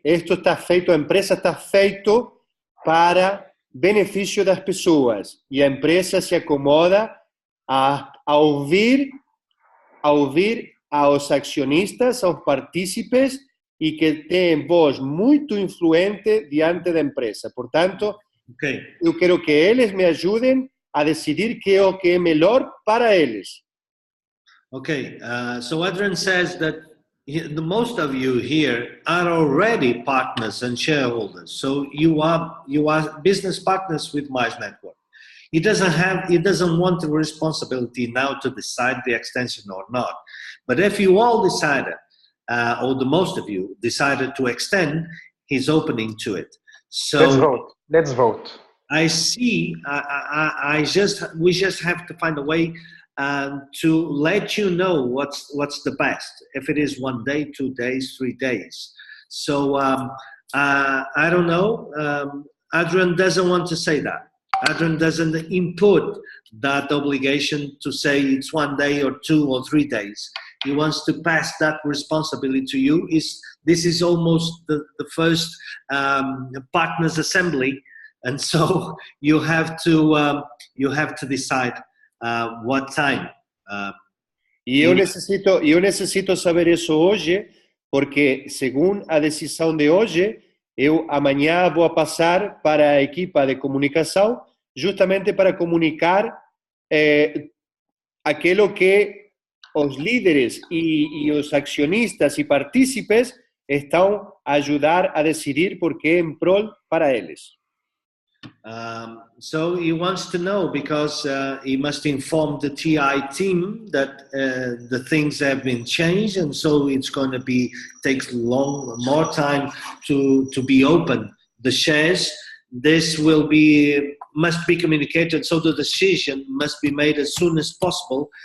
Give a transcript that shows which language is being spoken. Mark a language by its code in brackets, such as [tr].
[pt] Isto está feito, a empresa está feito para benefício das pessoas e a empresa se acomoda a ouvir aos acionistas, aos partícipes e que têm voz muito influente diante da empresa. Portanto, eu quero que eles me ajudem a decidir que é o que é melhor para eles. [en] Okay, so Adrian says that the most of you here are already partners and shareholders. So you are business partners with Mize Network. He doesn't want the responsibility now to decide the extension or not. But if you all decided, or the most of you decided to extend, he's opening to it. So Let's vote. I see. We just have to find a way to let you know what's the best. If it is 1 day, 2 days, 3 days. So I don't know. Adrian doesn't want to say that. Adrian doesn't input that obligation to say it's 1 day or 2 or 3 days. He wants to pass that responsibility to you. This is almost the first partners assembly, and so you have to decide what time. [pt] E eu necessito saber isso hoje, porque segundo a decisão de hoje, eu amanhã vou passar para a equipa de comunicação, justamente para comunicar aquilo que os líderes e os acionistas e partícipes estão a ajudar a decidir porque é em prol para eles. [en] So he wants to know because he must inform the TI team that the things have been changed, and so it's going to takes more time to be open. The shares, this must be communicated, so the decision must be made as soon as possible.